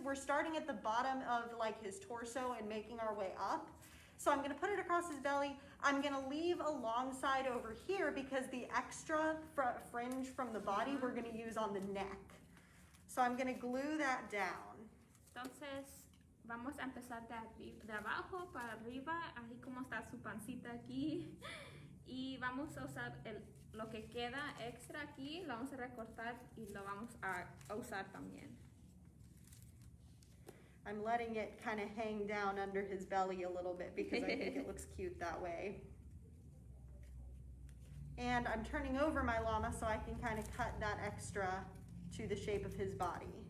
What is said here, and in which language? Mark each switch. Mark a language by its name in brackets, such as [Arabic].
[English] We're starting at the bottom of like his torso and making our way up. So I'm going to put it across his belly. I'm going to leave a long side over here because the extra fringe from the body we're going to use on the neck. So I'm going to glue that down. [Spanish] Entonces, vamos a empezar de abajo para arriba, así como está su pancita aquí. Y vamos a usar lo que queda extra aquí, lo vamos a recortar y lo vamos a usar también. [English] I'm letting it kind of hang down under his belly a little bit because I think it looks cute that way. And I'm turning over my llama so I can kind of cut that extra to the shape of his body.